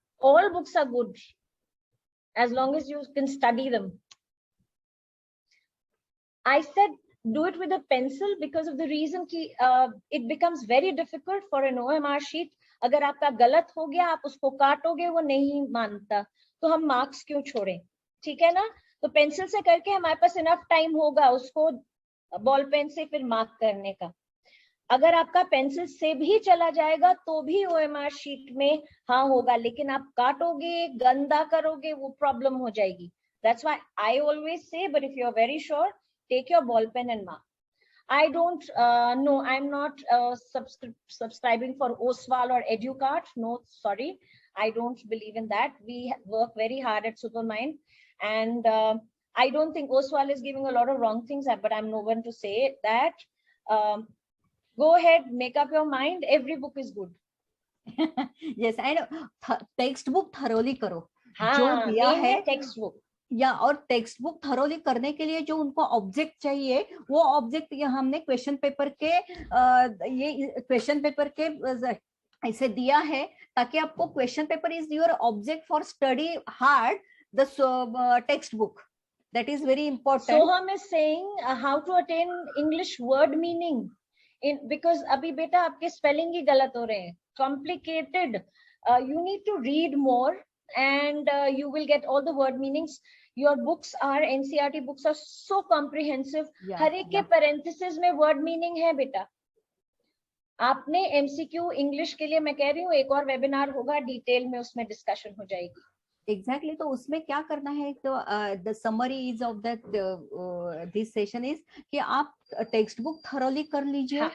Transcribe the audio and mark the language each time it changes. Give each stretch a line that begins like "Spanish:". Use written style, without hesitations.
English: All books are good as long as you can study them. I said do it with a pencil because of the reason
Hindi: कि
English: it becomes very difficult for an OMR sheet.
Hindi: अगर आपका गलत हो गया, आप उसको काटोगे, वो नहीं मानता, तो हम मार्क्स क्यों छोड़ें? ठीक है ना? तो पेंसिल से करके हमारे पास इनफ टाइम होगा उसको बॉल पेन से फिर मार्क करने का. अगर आपका पेंसिल से भी चला जाएगा तो भी ओएमआर शीट में हाँ होगा, लेकिन आप काटोगे, गंदा करोगे, वो प्रॉब्लम हो जाएगी.
English: That's why I always say, but if you're very sure, take your ball pen and mark. I don't no, I'm not subscribing for OSWAL or EduCart. No, sorry, I don't believe in that. We work very hard at Supermind, and I don't think OSWAL is giving a lot of wrong things, but I'm no one to say that. Go ahead, make up your mind. Every book is good. Yes, and text book thoroughly
Hindi: करो. हाँ, जो दिया
English: main
Hindi: है
English: Text book.
Hindi: या और text book thoroughly करने के लिए जो उनको ऑब्जेक्ट चाहिए, वो ऑब्जेक्ट ये हमने
English: Question paper के ये question paper के ऐसे दिया है, ताकि आपको question paper is your object for study hard the text book. That is very important. Soham is saying how to attain English word meaning. Because
Hindi: अभी बेटा आपके स्पेलिंग ही गलत हो रहे हैं.
English: Complicated. You need to read more and you will get all the word meanings. Your books are, NCERT books are so comprehensive.
Hindi: हर एक के parenthesis में word meaning है बेटा. आपने MCQ इंग्लिश के लिए, मैं कह रही हूँ, एक और वेबिनार होगा, डिटेल में उसमें डिस्कशन हो जाएगी.
English: Exactly.
Hindi: तो उसमें क्या करना है, तो
English: the summary is of that this session is
Hindi: कि आप टेक्स्ट बुक थरोली कर लीजिए.